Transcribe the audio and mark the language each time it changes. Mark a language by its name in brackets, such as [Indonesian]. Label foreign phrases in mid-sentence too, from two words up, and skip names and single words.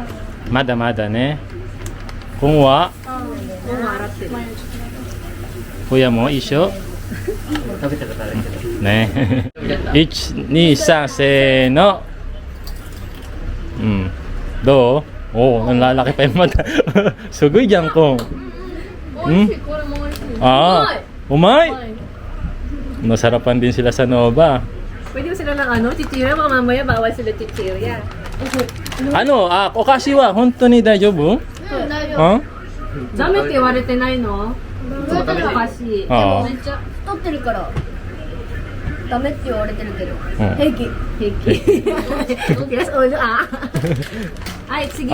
[Japanese] まだまだね。今はもう洗ってる。親も一緒食べたことあるけどね。1、2、3、せーの。うん。どう？おお、 [Filipino] lalaki pa yung mata. Sugoy dyan kong. Hmm? Ah, umay. Nasarapan din sila sa Nova. Pwede mo sila ng chichirya, mga mamaya bawal sila chichirya. [Japanese] お菓子は本当に大丈夫? あダメって言われてないの？ちょっとおかしい。あめっちゃ太ってるからダメって言われてるけどうん平気。 Yes,はい、次。